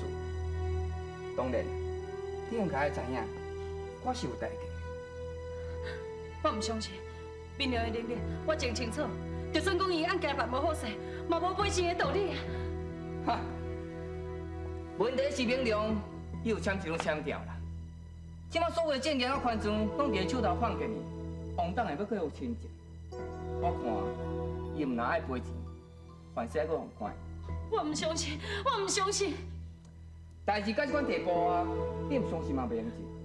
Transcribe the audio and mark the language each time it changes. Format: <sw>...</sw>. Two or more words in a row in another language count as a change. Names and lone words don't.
<nan>当然，你应该知影，我是有代价。我唔相信，明亮的能力我真清楚。就算讲伊案件办无好势，嘛无赔钱的道理啊！哈！问题是明亮，伊有签一张签条啦。即马所有的证件啊权状拢伫伊手头放给你，王董会要搁有亲戚。我看伊毋若爱赔钱，凡事还搁互关。我唔相信，我唔相信。代志到这款地步啊，你唔相信嘛袂用紧。</nan>